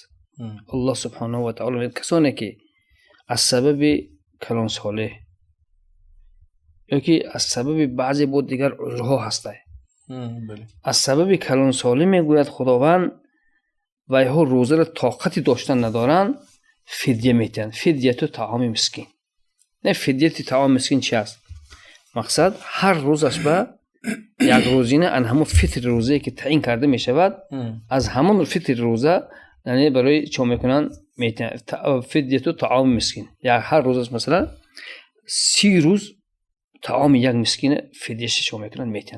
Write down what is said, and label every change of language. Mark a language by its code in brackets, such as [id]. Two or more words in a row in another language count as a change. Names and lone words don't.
[ar] الله سبحانه و تعالی [fa] کسانی که از سبب کلانسالی یا که از سبب بعضی بود دیگر عذرها هسته، از سبب کلانسالی میگوید خداوند و اینها روزه را طاقتی داشتن ندارن، فدیه میتن. [ar] فدیه تو طعام مسکین. [fa] نه فدیه [ar] طعام مسکین [fa] چی است؟ [tg] мақсад ҳар рӯзаш ба як рӯзина ан ҳамун фитри рӯзае ки таъин карда мешавад аз ҳамун фитри рӯза яъне барои чо мекунанд [ar] فدية طعام مسكين [tg] як ҳар рӯзаш масалан 30 рӯз таоми як мискина фидяша чо мекунанд метиҳанд.